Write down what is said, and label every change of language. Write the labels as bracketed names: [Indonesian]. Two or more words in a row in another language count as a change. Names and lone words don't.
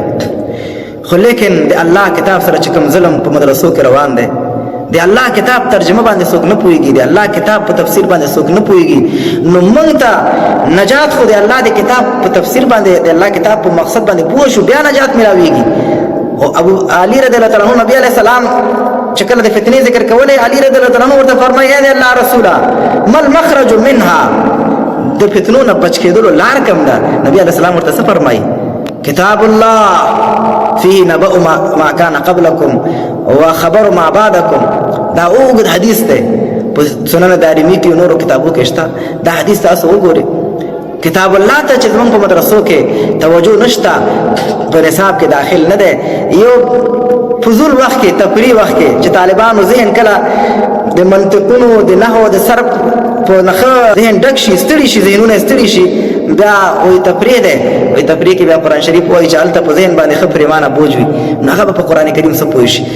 [Pashto] خو لیکن د الله کتاب سره چې کوم ظلم په مدرسو کې روان دی، د الله کتاب ترجمه باندې څوک نه پوهېږي، د الله کتاب په تفسیر باندې څوک نه پوهېږي، نو موږ ته نجات خو د الله د کتاب په تفسیر باندې، د الله کتاب په مقصد باندې پوه شو بیا نجات ملاویږي. او ابو علي [Arabic] رضی الله تعالی عنہ [Pashto] نبی [Arabic] علیہ السلام [Pashto] چې کله د فتنې ذکر کولی، علي [Arabic] رضی الله تعالی عنہ [Pashto] ورته فرمایي [Arabic] اے الله رسوله ما المخرج منها، [Pashto] د فتنو نه بچ کېدلو لار کوم ده؟ نبی [Arabic] علیہ السلام [Pashto] ورته څه فرمایي؟ [Arabic] کتاب الله فيه نبأ ما كان قبلكم وخبر ما بعدكم. [Pashto] دا اوږد حدیث دی، په سنن دارمي کې نورو کتابو کې شته. دا حدیث تاسو وګورئ. کتاب الله ته چې زموږ په مدرسو کې توجه نشته، په نصاب کې داخل نه دی، یو فضول وخت کې تفریح وخت کې چې طالبانو ذهن کله د منطقونو د نحو د صرف په نښه ذهن ډک شي، ستړي شي، ذهنونه ستړي شي، بیا وایي تفریح دی، وایي تفریح کې بیا قرآن شریف وایي چې هلته په ذهن باندې ښه پرېمانه بوج وي، نو هغه به په قرآن کریم څه پوه شي.